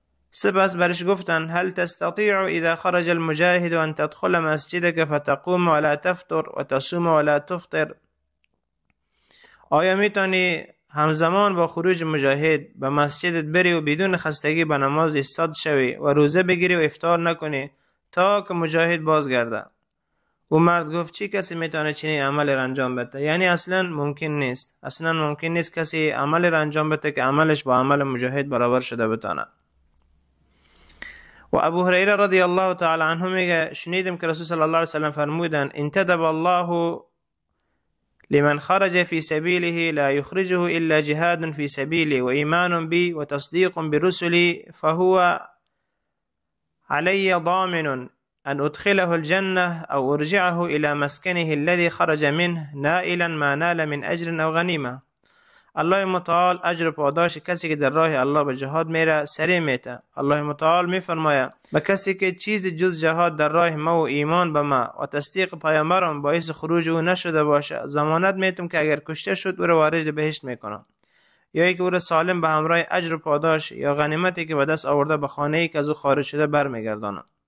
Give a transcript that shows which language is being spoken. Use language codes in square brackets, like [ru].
[fa] سپس برش گفتن [ar] هل تستطيع اذا خرج المجاهد ان تدخل مسجدك فتقوم ولا تفطر [fa] وتصوم ولا تفطر، آیا میتونی همزمان با خروج مجاهد به مسجدت بری و بدون خستگی به نماز ایستاد شوی و روزه بگیری و افطار نکنی تا که مجاهد بازگرده؟ او مرد گفت چی کسی میتونه چنین عمل را انجام بده؟ یعنی اصلا ممکن نیست، اصلا ممکن نیست کسی عمل را انجام بده که عملش با عمل مجاهد برابر شده بتونه. و ابو هریره رضی الله تعالی عنه میگه شنیدم که رسول صلی الله علیه وسلم فرمودن [ar] انتدب الله لمن خرج في سبيله لا يخرجه إلا جهاد في سبيله وإيمان بي وتصديق برسلي فهو علي ضامن أن أدخله الجنة أو أرجعه إلى مسكنه الذي خرج منه نائلا ما نال من أجر أو غنيمة. [fa] الله متعال اجر پاداش کسی که در راه الله به جهاد میره سریع میته. الله متعال میفرماید به کسی که چیز جز جهاد در راه ما و ایمان به ما و تصدیق پیامبرم باعث خروج او نشده باشه، ضمانت میتم که اگر کشته شد او را وارد بهشت میکنم، یا ای که او را سالم به همراه اجر پاداش یا غنیمتی که به دست آورده به خانه ای که از او خارج شده برمیگردانم.